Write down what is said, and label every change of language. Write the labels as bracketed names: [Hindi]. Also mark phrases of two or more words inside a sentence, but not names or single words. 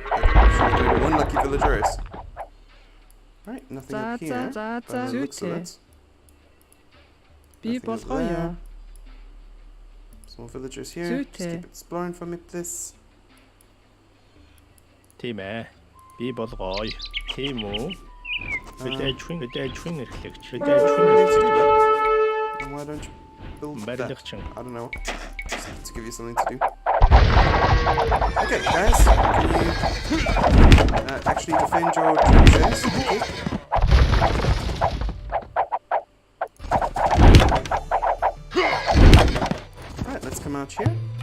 [English] Okay, one lucky villageress. Right, nothing up here. By the looks of it. Nothing up there. Some more villagers here. Just keep exploring for me, please. Time. [Mongolian] Би болгоё. Тийм үү? Мэдээчвэн эхлэгч. [English] Why don't you build that? I don't know. Just to give you something to do. Okay, guys. Can you actually defend your trebuchets? Thank you. Alright, let's come out here.